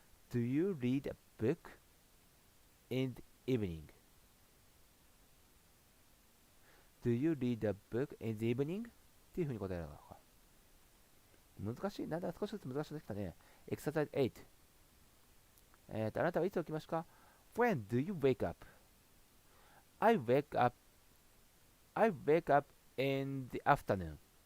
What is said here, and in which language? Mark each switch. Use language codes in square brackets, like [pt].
[en] Do you read a book in the evening? Do you read a book in the evening? [ja] っていうふうに答えるのか。難しい。なんだ、少しずつ難しくなってきたね。 [en] Exercise 8。 [ja] あなたはいつ起きますか？ [en] When do you wake up? I wake up, I wake up in the afternoon.